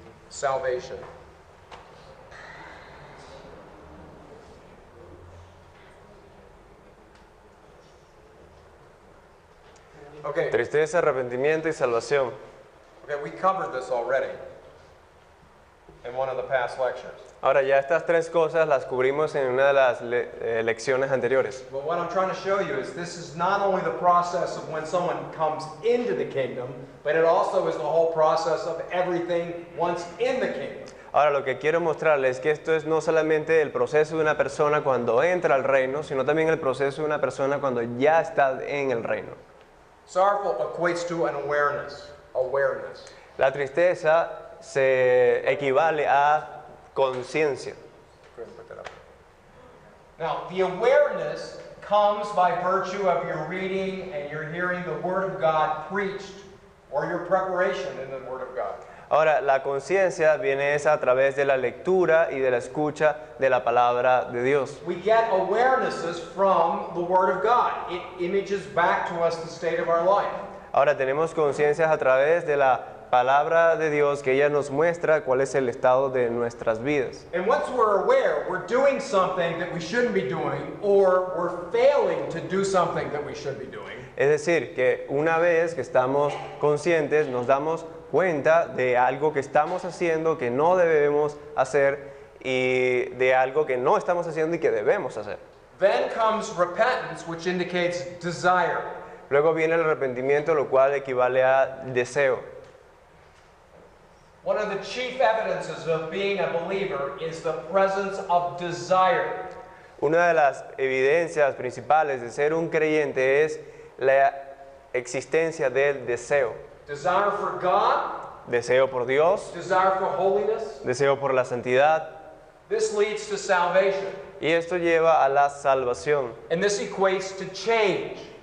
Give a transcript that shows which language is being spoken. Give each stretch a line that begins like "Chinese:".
English: Salvation. Okay,
Spanish: Tristeza, arrepentimiento y salvación.
English: okay, we covered this already in one of the past lectures.
Spanish: Ahora, ya estas tres cosas las cubrimos en una de las lecciones anteriores.
English: But what I'm trying to show you is this is not only the process of when someone comes into the kingdom, but it also is the whole process of everything once in the kingdom.
Spanish: Ahora, lo que quiero mostrarles es que esto es no solamente el proceso de una persona cuando entra al reino, sino también el proceso de una persona cuando ya está en el reino.
English: Sorrowful equates to an awareness. Awareness.
Spanish: La tristeza se equivale a conciencia.
English: Go ahead and put that up. Now, the awareness comes by virtue of your reading and you're hearing the Word of God preached, or your preparation in the Word of God.
Spanish: Ahora, la conciencia viene esa a través de la lectura y de la escucha de la palabra de Dios.
English: We get awarenesses from the Word of God. It images back to us the state of our life.
Spanish: Ahora, tenemos conciencias a través de la palabra de Dios que ella nos muestra cuál es el estado de nuestras vidas.
English: And once we're aware, we're doing something that we shouldn't be doing, or we're failing to do something that we should be doing.
Spanish: Es decir, que una vez que estamos conscientes, nos damos cuenta de algo que estamos haciendo que no debemos hacer y de algo que no estamos haciendo y que debemos hacer.
English: Then comes repentance, which indicates desire.
Spanish: Luego viene el arrepentimiento, lo cual equivale a deseo.
English: One of the chief evidences of being a believer is the presence of desire.
Spanish: Una de las evidencias principales de ser un creyente es la existencia del deseo.
English: Desire for God,
Spanish: Deseo por Dios,
English: desire for holiness.
Spanish: deseo por la santidad,
English: This leads to salvation.
Spanish: y esto lleva a la salvación.
English: And this equates to change.